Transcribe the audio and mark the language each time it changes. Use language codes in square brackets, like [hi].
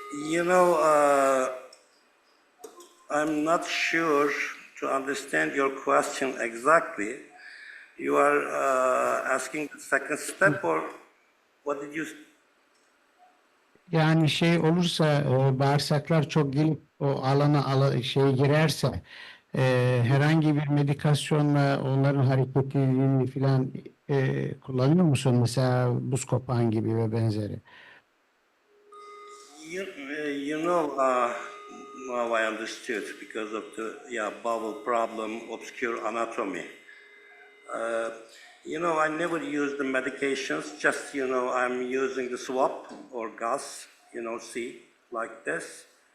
[en] You know, I'm not sure to understand your question exactly. You are asking the second step, or what did you? [tr] Yani şey olursa bağırsaklar çok gelip o alana girerse herhangi bir medikasyonla onların hareketliliğini falan kullanıyor musun? Mesela buz kopan gibi ve benzeri. [en] You know, now I understood because of the bowel problem, obscure anatomy. You know, I never use the medications, just, you know, I'm using the swab or gas, you know, see, like this.